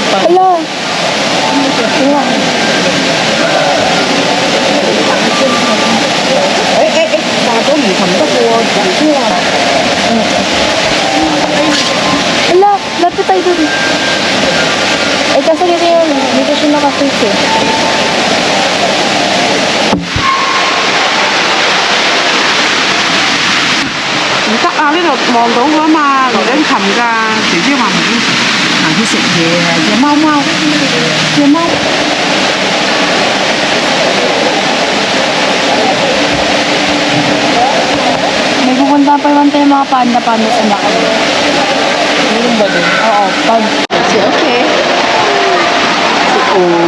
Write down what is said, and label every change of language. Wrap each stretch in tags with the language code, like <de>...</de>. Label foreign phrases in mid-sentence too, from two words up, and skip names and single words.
<tl>Hala! Ito nga. Ala, lapit tayo doon. Eh, kasi dito yun. Dito siya naka-fix eh.</tl> <yue>呢度望到噶嘛，嚟緊擒㗎，姐姐話唔要行去食嘢啊，隻貓貓，隻貓。</yue> <tl>May pupunta pa naman tayo mga panda-panda sa Macau. Meron ba din? Oo, pag... Si okay. Si O.</tl>